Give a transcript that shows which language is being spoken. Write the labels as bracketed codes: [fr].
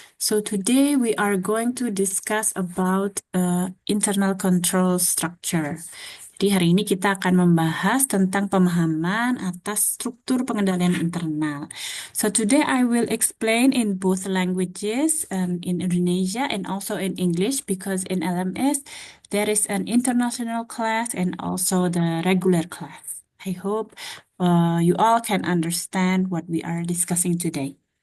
[en] So today we are going to discuss about internal control structure. [id] Jadi hari ini kita akan membahas tentang pemahaman atas struktur pengendalian internal. [en] So today I will explain in both languages, in Indonesia and also in English, because in LMS there is an international class and also the regular class. I hope you all can understand what we are discussing today.